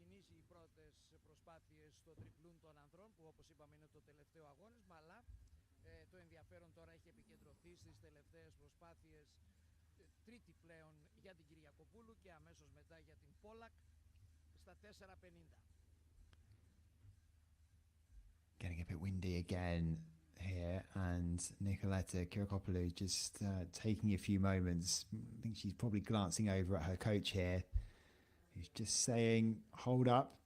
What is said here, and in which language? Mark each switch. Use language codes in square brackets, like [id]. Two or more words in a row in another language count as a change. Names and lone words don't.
[el] οι πρώτες προσπάθειες στο τριπλούν των ανδρών, που όπως είπαμε είναι το τελευταίο αγώνισμα, αλλά το ενδιαφέρον τώρα έχει επικεντρωθεί στις τελευταίες προσπάθειες, τρίτη πλέον για την Κυριακοπούλου και αμέσως μετά για την Πόλακ στα 4.50. [en] Getting a bit windy again here, and Nicoletta Kirakopoulou just taking a few moments. I think she's probably glancing over at her coach here, who's just saying, hold up.